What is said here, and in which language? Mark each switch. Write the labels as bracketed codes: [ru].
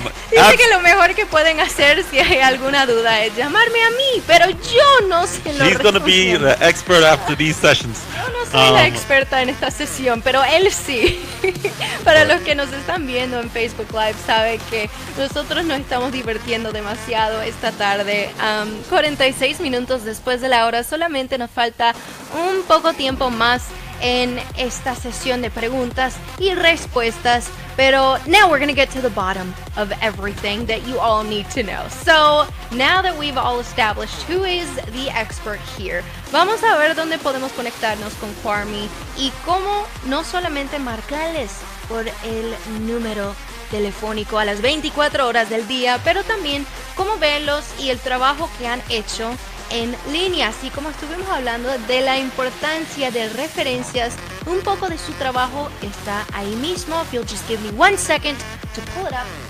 [es] Dice que lo mejor que pueden hacer si hay alguna duda es llamarme a mí, pero yo no sé lo [en] She's going to be the expert after these sessions. [es] Yo no soy la experta en esta sesión, pero él sí. Para los que nos están viendo en Facebook Live, saben que nosotros nos estamos divirtiendo demasiado esta tarde. 46 minutos después de la hora, solamente nos falta un poco tiempo más en esta sesión de preguntas y respuestas. Pero [en] now we're going to get to the bottom of everything that you all need to know. So now that we've all established who is the expert here, [es] vamos a ver dónde podemos conectarnos con Kwame y cómo no solamente marcarles por el número telefónico a las 24 horas del día, pero también cómo verlos y el trabajo que han hecho en línea, así como estuvimos hablando de la importancia de referencias. Un poco de su trabajo está ahí mismo. [en] If you'll just give me 1 second to pull it up.